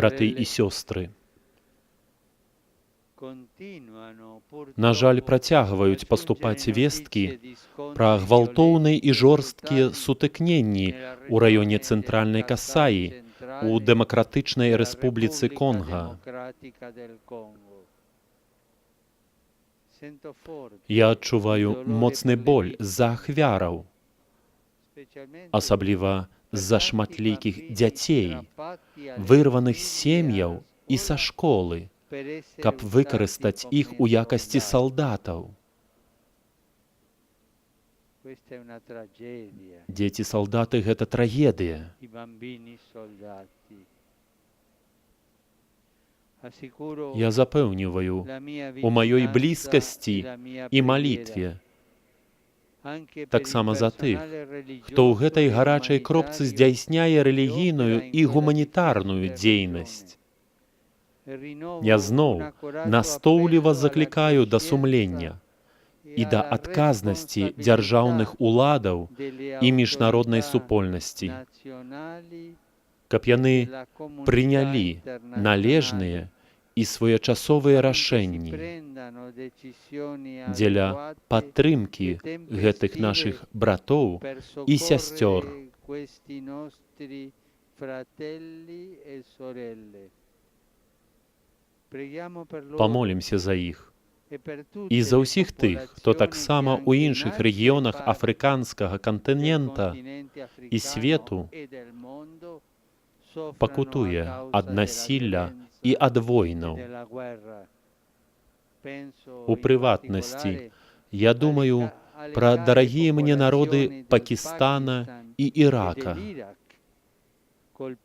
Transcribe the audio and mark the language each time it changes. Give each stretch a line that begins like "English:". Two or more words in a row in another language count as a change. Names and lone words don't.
Belarusian: браты
Italian: sorelle,
Belarusian: и сестры,
Italian: continuano
Belarusian: на жаль,
Italian: purtroppo
Belarusian: працягваюць
Italian: a
Belarusian: паступаць
Italian: giungere
Belarusian: весткі
Italian: notizie di scontri
Belarusian: пра гвалтоўныя і
Italian: violenti e
Belarusian: жорсткія
Italian: brutali
Belarusian: сутыкненні
Italian: nella
Belarusian: ў раёне
Italian: regione
Belarusian: цэнтральнай
Italian: del
Belarusian: Касаі
Italian: Kasai
Belarusian: у
Italian: centrale
Belarusian: Дэмакратычнай
Italian: della
Belarusian: Рэспубліцы
Italian: Repubblica
Belarusian: Конга.
Italian: Democratica del Congo. Sento forte
Belarusian: Я
Italian: il
Belarusian: адчуваю
Italian: dolore
Belarusian: моцны
Italian: per le
Belarusian: боль
Italian: vittime,
Belarusian: з-за ахвяраў,
Italian: specialmente
Belarusian: асабліва
Italian: per
Belarusian: з-за
Italian: tanti
Belarusian: шматлікіх
Italian: bambini
Belarusian: дзяцей,
Italian: strappati alle
Belarusian: вырваных з
Italian: famiglie
Belarusian: сем'яў
Italian: alla
Belarusian: і са
Italian: scuola
Belarusian: школы,
Italian: per essere
Belarusian: каб
Italian: usati
Belarusian: выкарыстаць
Italian: come
Belarusian: іх у якасці
Italian: soldati.
Belarusian: салдатаў.
Italian: Questa è una tragedia.
Belarusian: Дзеці-салдаты — гэта трагедыя.
Italian: I bambini soldati. Assicuro
Belarusian: Я запэўніваю
Italian: la mia
Belarusian: у маёй
Italian: vicinanza
Belarusian: блізкасці
Italian: e la mia
Belarusian: і
Italian: preghiera
Belarusian: малітве,
Italian: anche per il
Belarusian: таксама за тых,
Italian: personale
Belarusian: хто ў
Italian: religioso
Belarusian: гэтай
Italian: e
Belarusian: гарачай кропцы
Italian: umanitario
Belarusian: здзяйсняе
Italian: che
Belarusian: рэлігійную
Italian: opera in
Belarusian: і
Italian: quella
Belarusian: гуманітарную
Italian: difficile
Belarusian: дзейнасць.
Italian: regione. E rinnovo
Belarusian: Я
Italian: un
Belarusian: зноў
Italian: accorato
Belarusian: настоўліва
Italian: appello alla
Belarusian: заклікаю да
Italian: coscienza
Belarusian: сумлення
Italian: e
Belarusian: і да
Italian: alla
Belarusian: адказнасці
Italian: responsabilità
Belarusian: дзяржаўных уладаў
Italian: delle
Belarusian: і міжнароднай
Italian: autorità
Belarusian: супольнасці,
Italian: nazionali
Belarusian: каб
Italian: e
Belarusian: яны
Italian: della comunità
Belarusian: прынялі
Italian: internazionale.
Belarusian: належныя і своечасовыя
Italian: Affinché si
Belarusian: рашэнні
Italian: prendano decisioni
Belarusian: дзеля
Italian: adeguate
Belarusian: падтрымкі
Italian: e tempestive
Belarusian: гэтых нашых братоў
Italian: per
Belarusian: і сясцёр.
Italian: soccorrere questi nostri fratelli e sorelle. Preghiamo per loro
Belarusian: Памолімся за іх
Italian: e per tutte
Belarusian: і за
Italian: le
Belarusian: ўсіх тых, хто
Italian: popolazioni
Belarusian: таксама
Italian: che
Belarusian: ў
Italian: anche in
Belarusian: іншых
Italian: altri
Belarusian: рэгіёнах
Italian: parti
Belarusian: афрыканскага
Italian: del
Belarusian: кантынента
Italian: continente
Belarusian: і
Italian: africano
Belarusian: свету
Italian: e del mondo soffrono a
Belarusian: пакутуе
Italian: causa
Belarusian: ад
Italian: della
Belarusian: насілля
Italian: violenza
Belarusian: і ад
Italian: e
Belarusian: войнаў.
Italian: della guerra. Penso
Belarusian: У
Italian: in
Belarusian: прыватнасці,
Italian: particolare
Belarusian: я думаю
Italian: alle
Belarusian: пра
Italian: care
Belarusian: дарагія мне
Italian: popolazioni
Belarusian: народы
Italian: del
Belarusian: Пакістана
Italian: Pakistan
Belarusian: і
Italian: e
Belarusian: Ірака,
Italian: dell'Iraq, colpite